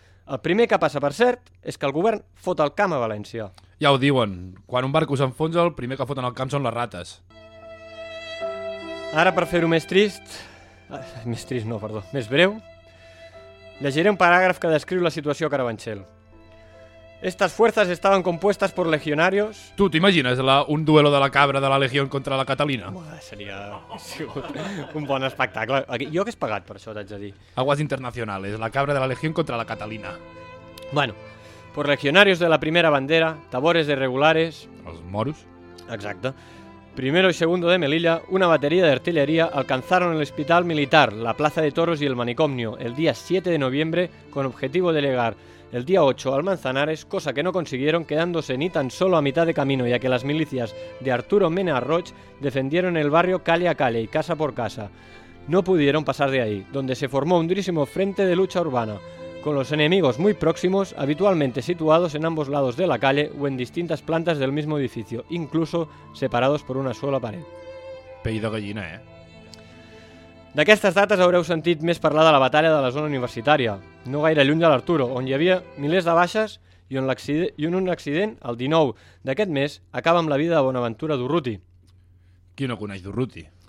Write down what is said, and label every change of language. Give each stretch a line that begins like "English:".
Catalan: El primer que passa, per cert, és que el govern fot el camp a València. Ja ho diuen. Quan un barco s'enfonsa, el primer que foten el camp són les rates. Ara, per fer-ho més trist... Més trist, no, perdó. Més breu. Llegiré un paràgraf que descriu la situació a Carabanchel.
Spanish: Estas fuerzas estaban compuestas por legionarios...
Catalan: Tu t'imagines un duelo de la cabra de la legió contra la Catalina? Seria un bon espectacle. Jo hagués pagat per això, t'haig de dir.
Spanish: Aguas internacionales,
Catalan: la cabra de la legió contra la Catalina.
Spanish: Bueno, por legionarios de la primera bandera, tabores de regulares...
Catalan: Els moros. Exacte.
Spanish: Primero y segundo de Melilla, una batería de artillería alcanzaron el hospital militar, la plaza de toros y el manicomio, el día 7 de noviembre, con objetivo de llegar el día 8 al Manzanares, cosa que no consiguieron, quedándose ni tan solo a mitad de camino, ya que las milicias de Arturo Mena Roig defendieron el barrio calle a calle y casa por casa. No pudieron pasar de ahí, donde se formó un durísimo frente de lucha urbana, con los enemigos muy próximos, habitualmente situados en ambos lados de la calle o en distintas plantas del mismo edificio, incluso separados por una sola pared.
Catalan: Pell de gallina, eh? D'aquestes dates haureu sentit més parlar de la batalla de la zona universitària, no gaire lluny de l'Arturo, on hi havia milers de baixes i on un accident, el 19 d'aquest mes, acaba amb la vida de Bonaventura Durruti. Qui no coneix Durruti?